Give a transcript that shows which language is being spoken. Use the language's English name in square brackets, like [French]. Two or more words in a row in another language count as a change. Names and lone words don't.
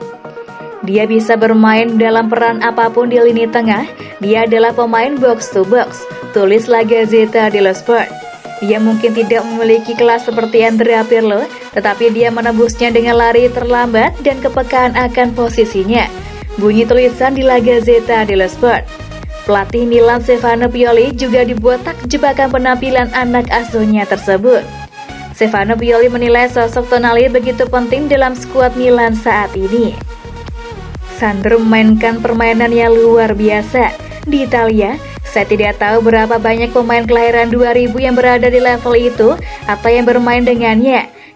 [Indonesian] Dia bisa bermain dalam peran apapun di lini tengah. Dia adalah pemain [English] box to box, [Indonesian] tulis La Gazzetta dello Sport. Dia mungkin tidak memiliki kelas seperti Andrea Pirlo, tetapi dia menembusnya dengan lari terlambat dan kepekaan akan posisinya. Bunyi tulisan di La Gazzetta dello Sport. Pelatih Milan Stefano Pioli juga dibuat takjub akan penampilan anak asuhnya tersebut. Stefano Pioli menilai sosok Tonali begitu penting dalam skuad Milan saat ini. Sandro memainkan permainan yang luar biasa. Di Italia, saya tidak tahu berapa banyak pemain kelahiran 2000 yang berada di level itu atau yang bermain dengannya.